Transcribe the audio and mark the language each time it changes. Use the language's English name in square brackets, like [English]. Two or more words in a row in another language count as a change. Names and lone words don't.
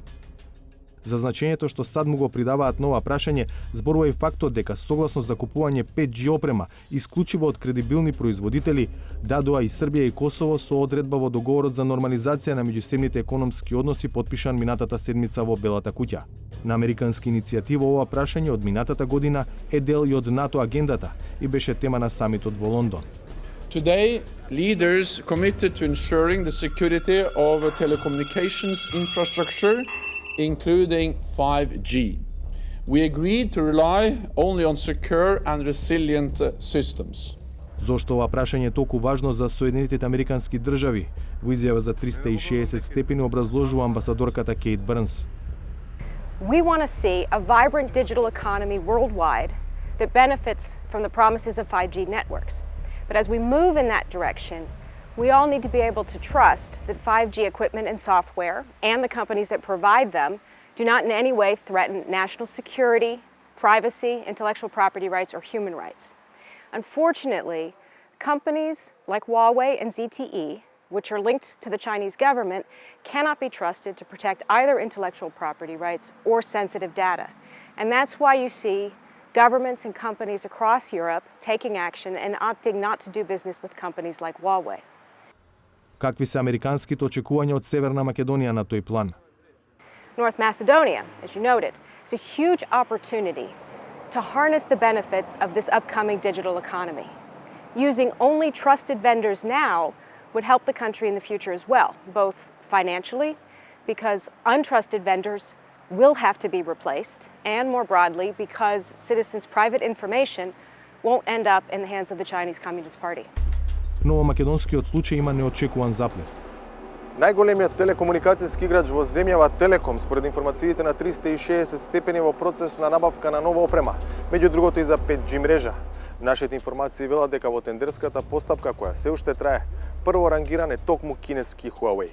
[Macedonian] За значењето што САД му го придаваат нова прашање, зборува и фактот дека согласно закупување 5G опрема исклучиво од кредибилни производители дадоа и Србија и Косово со одредба во договорот за нормализација на меѓусебните економски односи подпишан минатата седмица во Белата куќа. На американска иницијатива ова прашање од минатата година е дел и од НАТО агендата и беше тема на самитот во Лондон. [English] Today, leaders committed to ensuring the security of telecommunications infrastructure, including 5G. We agreed to rely only on secure and resilient systems. [Macedonian] Зошто ова прашање е толку важно за Соединетите американски држави? Во изјава за 360 степени образложува амбасадорката Кейт Брнс. [English] We want to see a vibrant digital economy worldwide that benefits from the promises of 5G networks. But as we move in that direction, we all need to be able to trust that 5G equipment and software and the companies that provide them do not in any way threaten national security, privacy, intellectual property rights, or human rights. Unfortunately, companies like Huawei and ZTE, which are linked to the Chinese government, cannot be trusted to protect either intellectual property rights or sensitive data. And that's why you see governments and companies across Europe taking action and opting not to do business with companies like Huawei. [Macedonian] Какви се американските очекувања од Северна Македонија на тој план? [English] North Macedonia, as you noted, is a huge opportunity to harness the benefits of this upcoming digital economy. Using only trusted vendors now would help the country in the future as well, both financially, because untrusted vendors will have to be replaced, and more broadly, because citizens' private information won't end up in the hands of the Chinese Communist Party. [Macedonian] Новомакедонскиот случај има неочекуван заплет. Најголемиот телекомуникацијски играч во земјава Телеком, според информациите на 360 степени во процес на набавка на нова опрема, меѓу другото и за 5G мрежа. Нашите информации велат дека во тендерската постапка која се уште трае, прво рангиран е токму кинески Huawei.